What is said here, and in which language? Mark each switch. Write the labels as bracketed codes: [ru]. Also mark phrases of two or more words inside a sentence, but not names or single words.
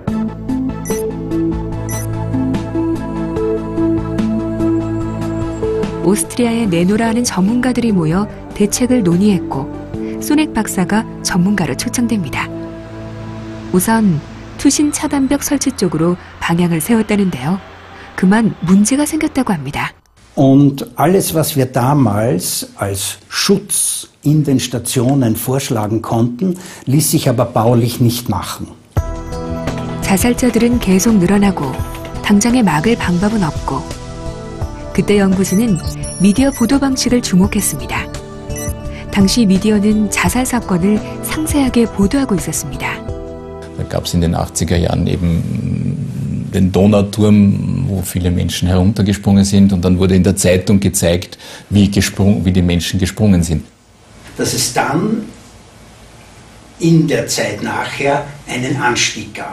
[ko] 오스트리아에 내노라 하는 전문가들이 모여 대책을 논의했고 소넥 박사가 전문가로 초청됩니다. 우선 투신 차단벽 설치 쪽으로 방향을 세웠다는데요. 그만 문제가 생겼다고 합니다. [de] Und alles, was wir damals als Schutz in den Stationen vorschlagen konnten, ließ sich aber baulich nicht machen. [ko] 자살자들은 계속 늘어나고 당장에 막을 방법은 없고 그때 연구진은 미디어 보도 방식을 주목했습니다. 당시 미디어는 자살 사건을 상세하게 보도하고 있었습니다. [de] Da gab es in den 80er Jahren eben den Donauturm, wo viele Menschen heruntergesprungen sind und dann wurde in der Zeitung gezeigt, wie die Menschen gesprungen sind. Dass es dann in der Zeit nachher einen Anstieg gab.